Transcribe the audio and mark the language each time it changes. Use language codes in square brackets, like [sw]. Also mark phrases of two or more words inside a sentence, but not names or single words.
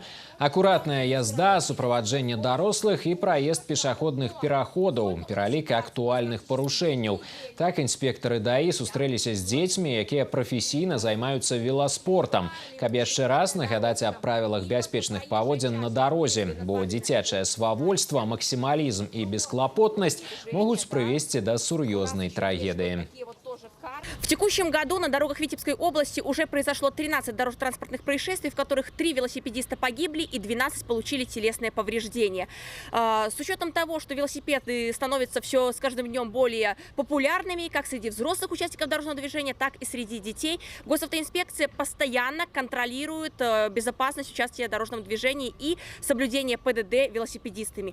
[be] Акуратная язда, суправаджэнне дарослых і праезд пешаходных пераходаў, пералік актуальных парушэнняў. Так інспектары ДАІ сустрэліся з дзецьмі, якія прафесійна займаюцца веласпортам, каб яшчэ раз нагадаць аб правілах бяспечных паводзін на дарозе, бо дзіцячае свавольства, максімалізм і бесклапотнасць [ru] могут привести до серьезной трагедии. В текущем году на дорогах Витебской области уже произошло 13 дорожно-транспортных происшествий, в которых 3 велосипедиста погибли и 12 получили телесные повреждения. С учетом того, что велосипеды становятся все с каждым днем более популярными, как среди взрослых участников дорожного движения, так и среди детей, Госавтоинспекция постоянно контролирует безопасность участия в дорожном движении и соблюдение ПДД велосипедистами.